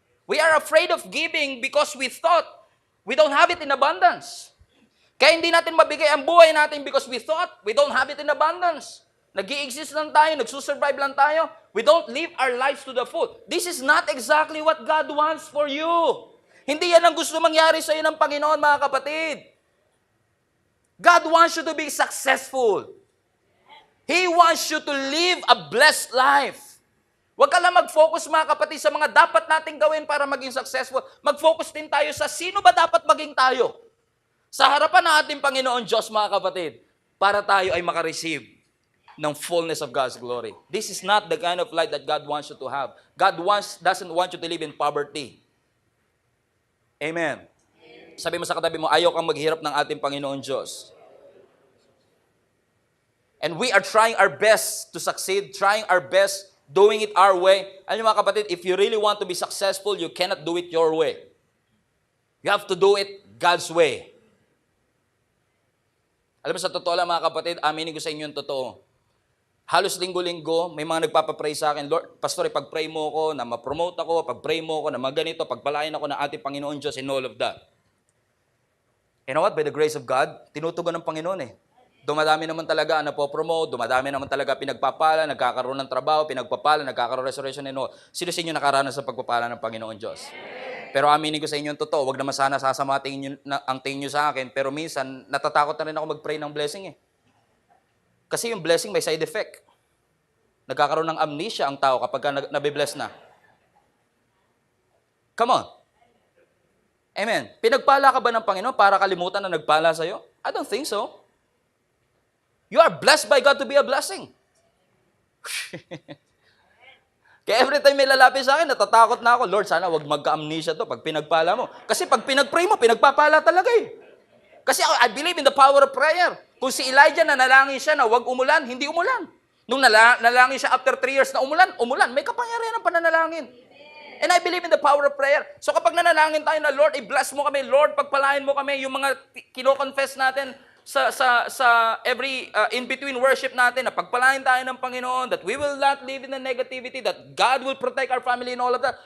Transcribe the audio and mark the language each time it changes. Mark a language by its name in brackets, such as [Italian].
[English] We are afraid of giving because we thought we don't have it in abundance. [Filipino] Kaya hindi natin mabigay ang buhay natin [English] because we thought we don't have it in abundance. [Filipino] Nag-i-exist lang tayo, nagsusurvive lang tayo. [English] We don't live our lives to the full. This is not exactly what God wants for you. [Filipino] Hindi yan ang gusto mangyari sa iyo ng Panginoon mga kapatid. [English] God wants you to be successful. He wants you to live a blessed life. [Filipino] Huwag ka lang mag-focus mga kapatid sa mga dapat nating gawin para maging successful. Mag-focus din tayo sa sino ba dapat maging tayo. Sa harapan ng ating Panginoon Diyos mga kapatid, para tayo ay makareceive ng [English] fullness of God's glory. This is not the kind of life that God wants you to have. God doesn't want you to live in poverty. Amen. [Filipino] Sabi mo sa katabi mo, ayaw kang maghirap ng ating Panginoon Diyos. [English] And we are trying our best to succeed, trying our best, doing it our way. [Filipino] Alam niyo mga kapatid, [English] if you really want to be successful, you cannot do it your way. You have to do it God's way. [Filipino] Alam mo sa totoo lang mga kapatid, aminin ko sa inyo yung totoo. Halos linggo-linggo, may mga nagpapapray sa akin, Lord, Pastor, pag-pray mo ko na ma-promote ako, pag-pray mo ko na maganito, pagpalain ako ng ating Panginoon Diyos [English] and all of that. You know what? By the grace of God, [Filipino] tinutugon ng Panginoon eh. Dumadami naman talaga ang napopromote, dumadami naman talaga pinagpapala, nagkakaroon ng trabaho, pinagpapala, nagkakaroon restoration and all. Sino sa inyo nakaranas sa pagpapala ng Panginoon Diyos? Pero aminin ko sa inyo yung totoo, wag naman sana sasama ang tingin nyo sa akin, pero minsan natatakot na rin ako mag-pray ng blessing eh. Kasi yung blessing may side effect. Nagkakaroon ng amnesia ang tao kapag nabibless na. [English] Come on. [Filipino] Amen. Pinagpala ka ba ng Panginoon para kalimutan na nagpala sa'yo? [English] I don't think so. You are blessed by God to be a blessing. [Filipino] Kaya every time may lalapit sa akin, natatakot na ako, Lord, sana wag magka-amnesia to pag pinagpala mo. Kasi pag pinag-pray mo, pinagpapala talaga eh. Kasi [English] I believe in the power of prayer. [Filipino] Kung si Elijah nanalangin siya na wag umulan, hindi umulan. Nung nalangin siya after 3 years na umulan. May kapangyarihan ng pananalangin. [English] And I believe in the power of prayer. [Filipino] So kapag nanalangin tayo na, Lord, i-bless mo kami, Lord, pagpalain mo kami, yung mga kino-confess natin sa every in-between worship natin, na pagpalain tayo ng Panginoon, [English] that we will not live in the negativity, that God will protect our family and all of that.